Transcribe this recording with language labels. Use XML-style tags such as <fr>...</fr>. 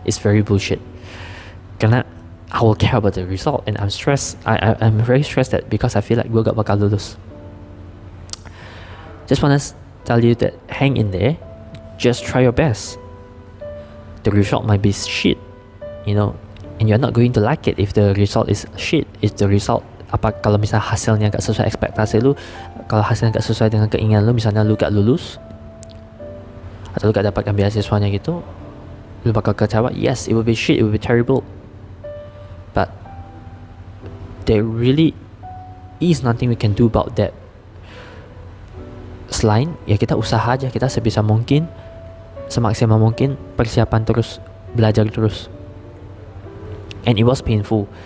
<en>It's very bullshit,</en> <id>karena</id> <en>I will care about the result, and I'm stressed. I'm very stressed that because I feel like</en> <id>gue gak bakal lulus.</id> <en>Just wanna tell you that hang in there, just try your best. The result might be shit, you know, and you're not going to like it if the result is shit. If the result,</en> <id>kalau misalnya hasilnya gak sesuai ekspektasi lu, kalau hasilnya gak sesuai dengan keinginan lu, misalnya lu gak lulus atau lu gak dapat beasiswanya gitu, lu bakal kecewa.</id> <en>Yes, it will be shit, it will be terrible, but there really is nothing we can do about that.</en> <id>Selain ya kita usaha aja, kita sebisa mungkin, semaksimal mungkin, persiapan terus, belajar terus.</id> <en>And it was painful.</en>